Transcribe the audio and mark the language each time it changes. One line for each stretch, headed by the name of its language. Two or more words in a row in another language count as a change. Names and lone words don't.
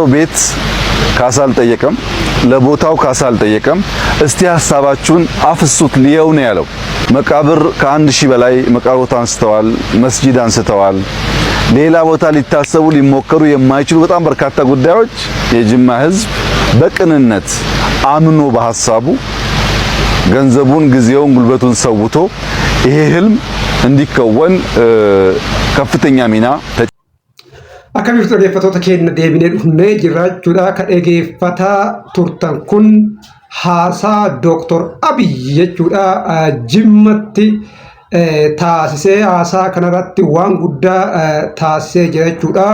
Amharic: ቤት ካሳ አልጠየቀም፣ ለቦታው ካሳ አልጠየቀም። እስቲ ሐሳባችሁን አፍሱት ሊየው ነው ያለው። መቃብር ከ1000 በላይ መቃብር ቦታ አንስተዋል፣ መስጂድ አንስተዋል። ሌላ ቦታ ሊታሰቡ ሊሞከሩ የማይችሉ በጣም በርካታ ጉዳዮች የጅማ ህዝብ በቅንነት አምኖ በሐሳቡ ገንዘቡን፣ ጊዜውን፣ ጉልበቱን ሰውቶ ይሄ ህልም እንዲከወን ከፍተኛ ሚና
Oromo: akkamitti dhaggeeffattoota keenya deebinee dhufnee jiraachuudha kan dhaggeeffataa turtan kun haasaa Dr. Abiy jechuudha Jimmatti taasisee haasaa kanarratti waan guddaa taasisee jira jechuudha.